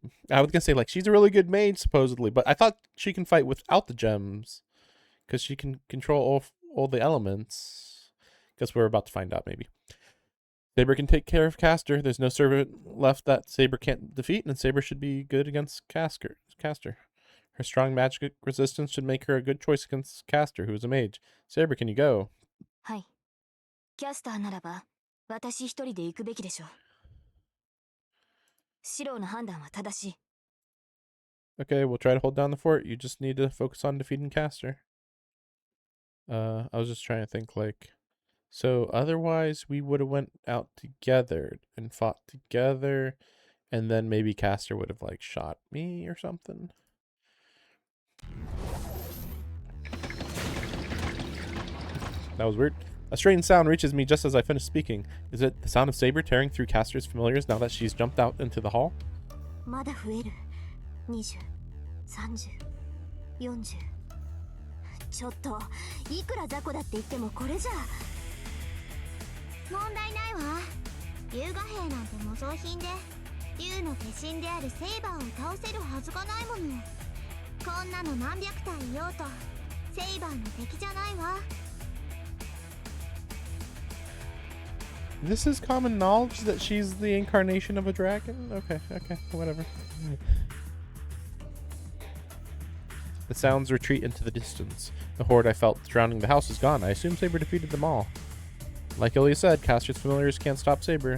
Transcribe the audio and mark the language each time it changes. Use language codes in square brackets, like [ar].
[en] I was gonna say like she's a really good maid supposedly, but I thought she can fight without the gems because she can control all the elements. Guess we're about to find out maybe. Saber can take care of Caster. There's no servant left that Saber can't defeat, and Saber should be good against Caster. Her strong magic resistance should make her a good choice against Caster, who is a mage. Saber, can you go? [ja] はい。キャスターならば、私一人で行くべきでしょう。シローの判断は正しい。 [en] Okay, we'll try to hold down the fort. You just need to focus on defeating Caster. I was just trying to think like, so otherwise we would have went out together and fought together, and then maybe Caster would have like shot me or something. That was weird. A strange sound reaches me just as I finish speaking. Is it the sound of Saber tearing through Caster's familiars now that she's jumped out into the hall? [ja] まだ増える。20、30、40。ちょっと、いくら雑魚だって言ってもこれじゃ。問題ないわ。龍河兵なんて模造品で、竜の化身であるセイバーを倒せるはずがないもの。こんなの何百体いようと、セイバーの敵じゃないわ。 [en] This is common knowledge that she's the incarnation of a dragon? Okay, whatever. The sounds retreat into the distance. The horde I felt surrounding the house is gone. I assume Saber defeated them all. Like Ilya said, Caster's familiars can't stop Saber.